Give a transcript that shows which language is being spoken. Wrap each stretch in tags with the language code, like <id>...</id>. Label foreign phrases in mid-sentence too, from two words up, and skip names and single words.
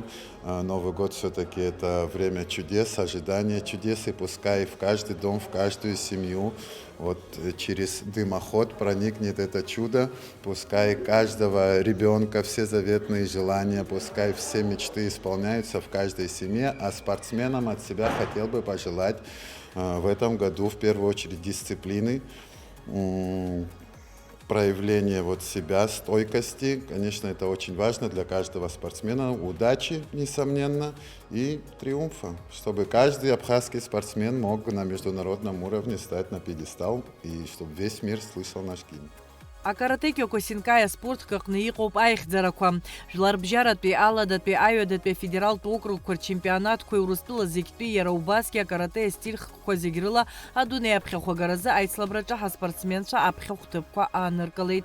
<ru>Новый год все-таки это время чудес, ожидания чудес, и пускай в каждый дом, в каждую семью вот через дымоход проникнет это чудо, пускай каждого ребенка все заветные желания, пускай все мечты исполняются в каждой семье, а спортсменам от себя хотел бы пожелать в этом году в первую очередь дисциплины, проявление вот себя, стойкости. Конечно, это очень важно для каждого спортсмена. Удачи, несомненно, и триумфа, чтобы каждый абхазский спортсмен мог на международном уровне стать на пьедестал и чтобы весь мир слышал наш гимн.</ru> <ab>Акаратэкиақәа синкаиа спортк аҟны иҟоуп аихьӡарақәа. Жәларбжьаратәи, аладатәи, аҩадатәи афедералтә округқәа рчемпионатқәа Урыстәыла зегьтәи иара убасгьы акарате астильхқәа зегь рыла адунеи аԥхьахәагаразы аицлабраҿы ҳаспортсменцәа аԥхьахә ҭыԥқәа ааныркылеит.</ab>